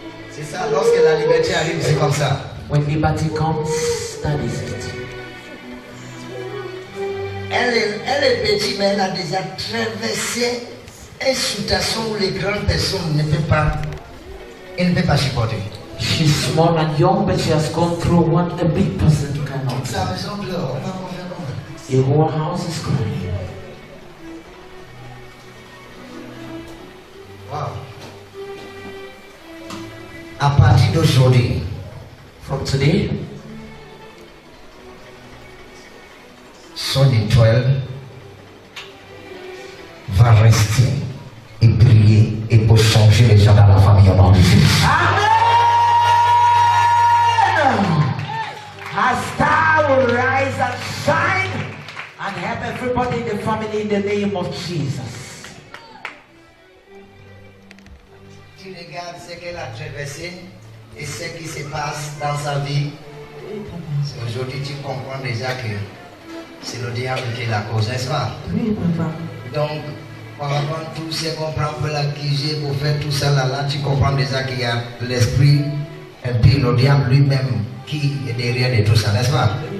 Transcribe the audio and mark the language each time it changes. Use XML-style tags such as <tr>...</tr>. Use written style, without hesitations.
<fr>C'est ça, lorsque la liberté arrive, c'est comme ça.</fr> <en>When liberty comes, that is it.</en> <fr>Elle est petite, mais elle a déjà traversé une situation où les grandes personnes ne peuvent pas supporter.</fr> <en>She's small and young, but she has gone through what a big person cannot.</en> <fr>La maison pleure, on va faire comment?</fr> <en>The whole house is crying. Wow.</en> <fr>À partir d'aujourd'hui,</fr> <en>From today,</en> <fr>son étoile va rester et briller et pour changer les gens dans la famille au nom de Jésus. Amen.</fr> <en>Her star will rise and shine and help everybody in the family in the name of Jesus.</en> <fr>Tu regardes ce qu'elle a traversé et ce qui se passe dans sa vie. Aujourd'hui, tu comprends déjà que c'est le diable qui est la cause, n'est-ce pas? Oui, papa. Donc, par rapport à tout ce qu'on prend pour l'accuser, pour faire tout ça là, tu comprends déjà qu'il y a l'esprit et puis le diable lui-même qui est derrière de tout ça, n'est-ce pas?</fr>